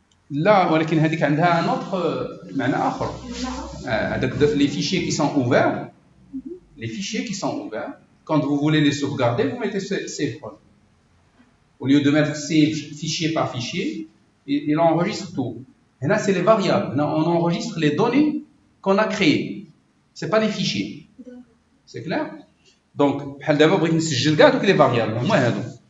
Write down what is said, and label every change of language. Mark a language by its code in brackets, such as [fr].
[ar] لا ولكن هذيك عندها [fr] un autre [ar] معنى آخر. هذاك [fr] les fichiers qui sont ouverts, les fichiers qui sont ouverts, quand vous voulez les sauvegarder, vous mettez save all. Au lieu de mettre save fichier par fichier, il enregistre tout. Et là c'est les variables. Là, on enregistre les données qu'on a créées. C'est pas les fichiers. C'est clair? [ar] Donc بحال دابا بغيت نسجل كاع دوك لي فاريابل هما هادو.